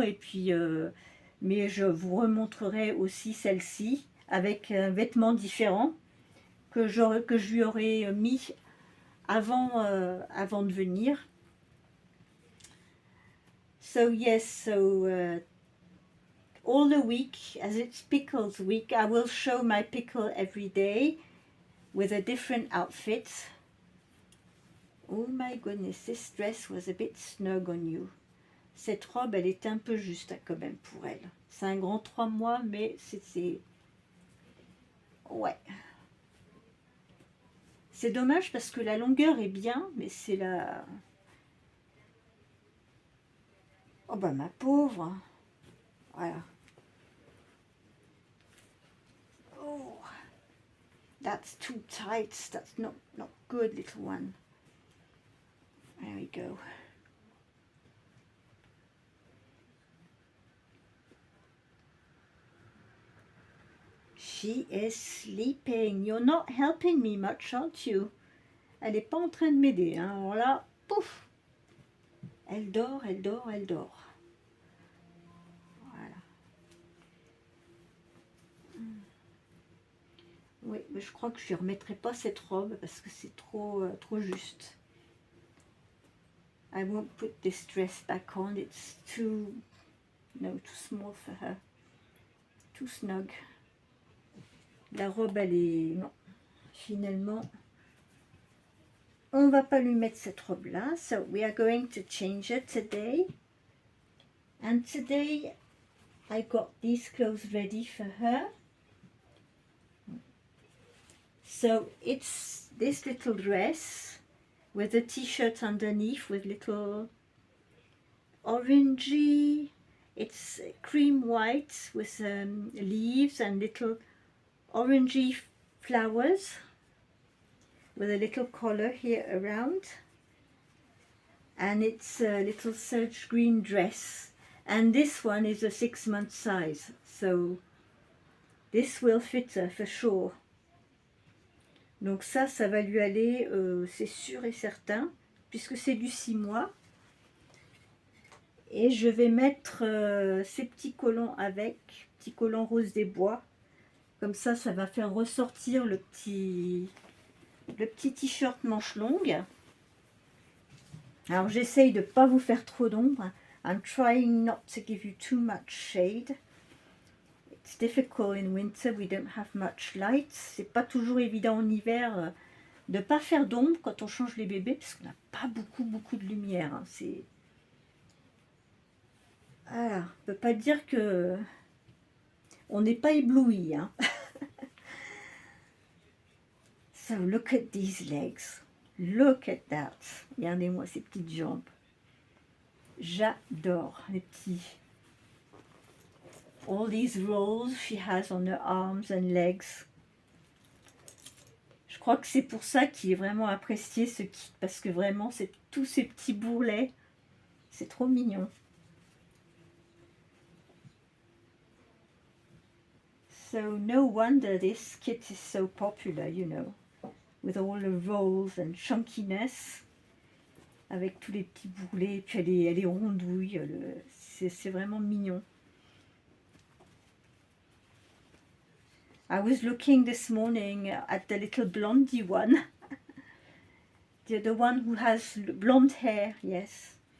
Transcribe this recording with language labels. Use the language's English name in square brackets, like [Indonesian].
[French] Et puis, mais je vous remontrerai aussi celle-ci avec un vêtement différent que je lui aurais mis avant de venir. [English] So yes, so all the week, as it's Pickles Week, I will show my pickle every day with a different outfit. Oh my goodness, this dress was a bit snug on you. [French] Cette robe, elle est un peu juste quand même pour elle. C'est un grand 3 mois, mais c'est... Ouais. C'est dommage parce que la longueur est bien, mais c'est la... Oh bah ma pauvre. Voilà. [English] Oh, that's too tight. That's not good, little one. There we go. She is sleeping. You're not helping me much, aren't you? [French] Elle n'est pas en train de m'aider, hein. Alors là, pouf. Elle dort, elle dort, elle dort. Voilà. Oui, mais je crois que je ne remettrai pas cette robe parce que c'est trop juste. [English] I won't put this dress back on. It's too small for her. Too snug. [French] La robe, elle est... Non. Finalement, on va pas lui mettre cette robe-là. [English] So we are going to change it today. And today, I got these clothes ready for her. So it's this little dress with a t-shirt underneath with little orangey, it's cream white with leaves and little orangey flowers with a little collar here around, and it's a little serge green dress, and this one is a 6-month size, so this will fit her for sure. [French] Donc ça va lui aller, c'est sûr et certain, puisque c'est du 6 mois. Et je vais mettre ces petits collants avec, petits collants rose des bois. Comme ça va faire ressortir le petit t-shirt manche longue. Alors j'essaye de ne pas vous faire trop d'ombre. [English] I'm trying not to give you too much shade. It's difficult in winter, we don't have much light. [French] C'est pas toujours évident en hiver de ne pas faire d'ombre quand on change les bébés, parce qu'on n'a pas beaucoup de lumière. Hein. Voilà, on ne peut pas dire que on n'est pas ébloui. Hein. [English] So look at these legs. Look at that. [French] Regardez-moi ces petites jambes. J'adore les petits. [English] All these rolls she has on her arms and legs. [French] Je crois que c'est pour ça qu'il est vraiment apprécié ce kit, parce que vraiment c'est tous ces petits bourrelets. C'est trop mignon. [English] So no wonder this kit is so popular, you know, with all the rolls and chunkiness, [French] avec tous les petits bourrelets, et puis elle est rondouille, c'est vraiment mignon. [English] I was looking this morning at the little blondie one, the one who has blonde hair, yes.